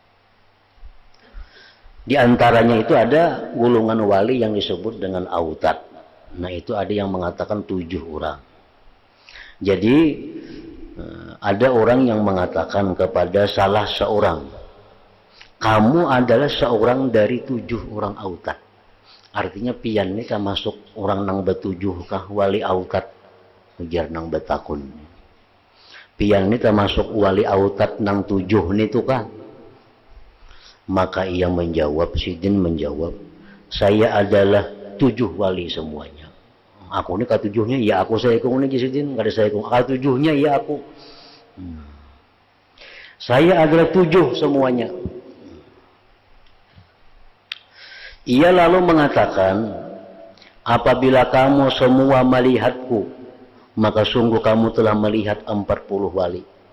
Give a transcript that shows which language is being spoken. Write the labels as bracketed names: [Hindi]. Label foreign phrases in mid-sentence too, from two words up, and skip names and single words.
[Indonesian] Di antaranya itu ada golongan wali yang disebut dengan autat. Nah itu ada yang mengatakan 7 orang. Jadi ada orang yang mengatakan kepada salah seorang, kamu adalah seorang dari 7 orang autat. [Banjar] Artinya pian ini kan masuk orang nang betujuh kah wali autat, ujar nang betakun. Pian ini termasuk wali autat nang 7 ini tuh kah? [Indonesian] Maka ia menjawab, Sidin menjawab, saya adalah 7 wali semuanya. [Banjar] Aku ini ke-7-nya ya aku, saya kong ini Sidin, kada saya kong ke-7-nya ya aku. [Indonesian] Saya adalah 7 semuanya. Ia lalu mengatakan, apabila kamu semua melihatku, maka sungguh kamu telah melihat 40 wali.